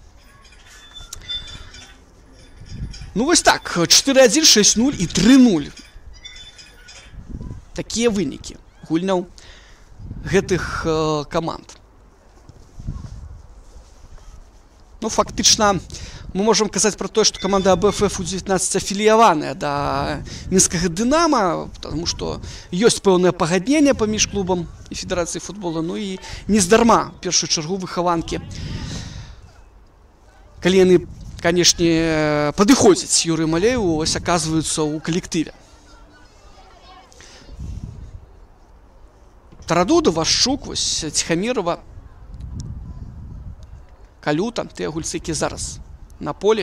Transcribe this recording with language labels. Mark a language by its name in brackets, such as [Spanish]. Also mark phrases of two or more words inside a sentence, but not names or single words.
[Belarusian] Ну вось так, 4-1, 6-0 і 3-0. Такія вынікі гульняў гэтых каманд. Ну, фактычна, [Russian] мы можем [Belarusian] казаць [Russian] про то, что команда [Belarusian] АБФФ У-19 афіліяваная да мінскага Дынама, [Russian] потому что [Belarusian] ёсць пэўнае пагадненне паміж клубам і федэрацыяй футбола. Ну і нездарма, в першую чаргу, выхаванкі, калі яны, канешне, падыходзяць Юрыю Малееву, ось аказваюцца ў калектыве. Тарадуда, Вашчук, вось Ціхамірова, Калюта, тыя гульцы, які зараз на поле.